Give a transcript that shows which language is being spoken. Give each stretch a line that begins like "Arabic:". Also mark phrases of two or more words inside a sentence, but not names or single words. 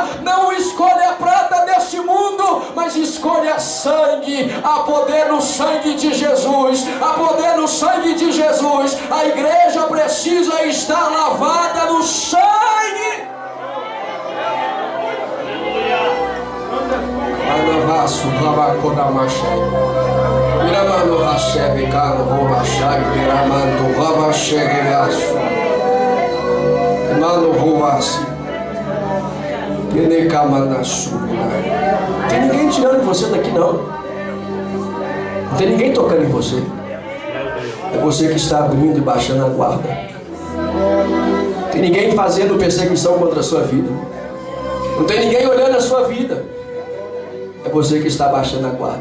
Portuguese: Não escolha a prata deste mundo, mas escolha sangue. Há poder no sangue de Jesus. Há poder no sangue de Jesus. A igreja precisa estar lavada no sangue. Anavasu Rabakodamashai. Iramano Hasebe Kano Robashai. Iramando Rabashegeasu. Mano Robasi. Penekamanasu. Não tem ninguém tirando você daqui, não. Não tem ninguém tocando em você. É você que está abrindo e baixando a guarda. Não tem ninguém fazendo perseguição contra a sua vida. Não tem ninguém olhando a sua vida. É você que está baixando a guarda.